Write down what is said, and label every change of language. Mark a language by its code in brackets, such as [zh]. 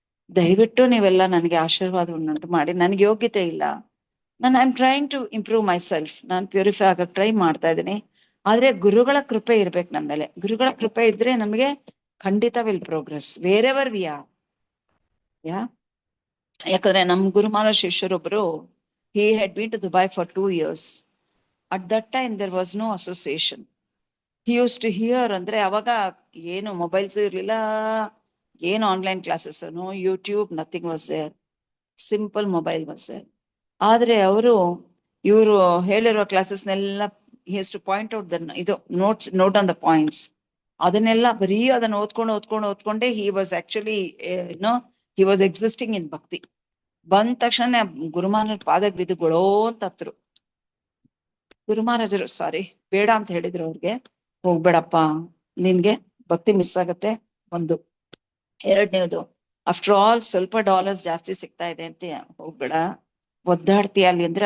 [kn] ದಯವಿಟ್ಟು ನೀವೆಲ್ಲ ನನಗೆ ಆಶೀರ್ವಾದವನ್ನುಂಟು ಮಾಡಿ. ನನ್ಗೆ ಯೋಗ್ಯತೆ ಇಲ್ಲ, [en] I am trying to improve my self. [kn] ನಾನು ಪ್ಯೂರಿಫೈ ಆಗಕ್ ಟ್ರೈ ಮಾಡ್ತಾ ಇದ್ದೀನಿ. ಆದ್ರೆ ಗುರುಗಳ ಕೃಪೆ ಇರ್ಬೇಕು ನಮ್ಮ ಮೇಲೆ. ಗುರುಗಳ ಕೃಪೆ ಇದ್ರೆ ನಮಗೆ ಖಂಡಿತ [en] Will progress wherever we are. [kn] ಯಾಕಂದ್ರೆ ನಮ್ ಗುರುಮಾನ ಶಿಷ್ಯರೊಬ್ರು, [en] he had been to Dubai for 2 years. At that time there was no association. He used to hear, [kn] ಅಂದ್ರೆ ಅವಾಗ ಏನು ಮೊಬೈಲ್ಸ್ ಇರ್ಲಿಲ್ಲ, ಏನು online classes, [en] No YouTube, nothing was there. Simple mobile was there. [kn] ಆದ್ರೆ ಇವರು ಹೇಳಿರೋ ಕ್ಲಾಸಸ್ನೆಲ್ಲ [en] he has to point out the ಇದು note on the points. [kn] ಅದನ್ನೆಲ್ಲ ಬರೀ ಅದನ್ನ ಓದ್ಕೊಂಡೇ [en] he was actually he was existing in bhakti. [kn] ಬಂದ ತಕ್ಷಣ ಗುರುಮಹಾರಾಜರ ಪಾದಕ್ಕೆ ಬಿದ್ದು ಗೊಳೋ ಅಂತ ಹತ್ರು. ಗುರುಮಹಾರಾಜರು ಸಾರಿ ಬೇಡ ಅಂತ ಹೇಳಿದ್ರು ಅವ್ರಿಗೆ. ಹೋಗ್ಬೇಡಪ್ಪ, ನಿನ್ಗೆ ಭಕ್ತಿ ಮಿಸ್ ಆಗತ್ತೆ. ಒಂದು. ಎರಡನೇದು, [en] after all [kn] ಸ್ವಲ್ಪ ಡಾಲರ್ಸ್ ಜಾಸ್ತಿ ಸಿಗ್ತಾ ಇದೆ ಅಂತ ಹೋಗ್ಬೇಡ, ಒದ್ದಾಡ್ತೀಯ ಅಲ್ಲಿ ಅಂದ್ರೆ.